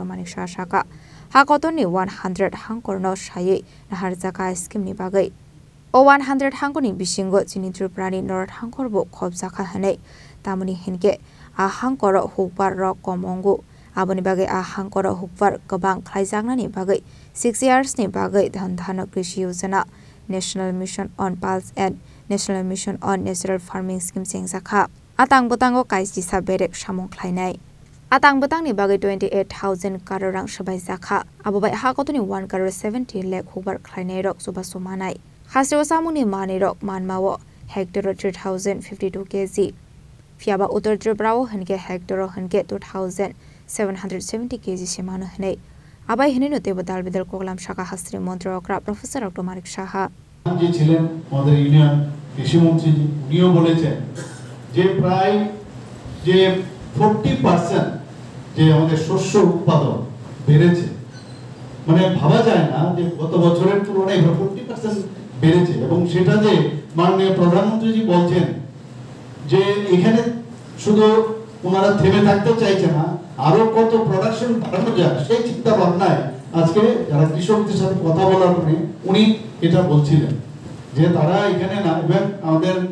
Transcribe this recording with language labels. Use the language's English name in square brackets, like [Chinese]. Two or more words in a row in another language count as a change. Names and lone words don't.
[Kok Borok] Manik Saha Shaka Hakotoni 100 hangkorno shaye naharjaka scheme ni bagai O 100 hangkoni bisingo chini Tripurani North hangkorbo khobjaka hanai tamuni hinke a hangkoro hukbar rok komongu aboni bagai a hangkoro hukbar gobang khlaijangnani bagai 6 years ni bagai Dhandanya Krishi Yojana National Mission on Pulse and National Mission on Natural Farming Scheme sengjakha atang butango kaisi saberek samong khlainai Atang betang ni bagai 28,000 crore rang sabai jakha abobai hakotoni 1 crore 70 lakh hukbar khlainai rok suba sumanai khasro samuni mani rok manmawo hectare 3052 kg fiaba Uttar Tripura hanke hectare hanke 2770 kg semano hanai abai hinino te badal bidal koglam shaka hasri mantri okra Professor Dr. Manik Saha [Bangla] যে ছিলেন আমাদের ইউনিয়ন কৃষি মন্ত্রী উনিও বলেছেন যে প্রায় যে 40% যে আমাদের শস্য উৎপাদন বেড়েছে মানে ভাবা যায় না যে গত বছরের তুলনায় 40% বেড়েছে এবং সেটা যে মাননীয় প্রধানমন্ত্রী জি বলছেন যে এখানে শুধু ওনারা থেমে থাকতে চাইছে না আরো কত প্রোডাকশন বাড়ানো যায় সেই চিন্তা ভাবনায় আজকে যারা কৃষকদের সাথে কথা বলার পরে উনি এটা বলছিলেন যে তারা এখানে না এবং আমাদের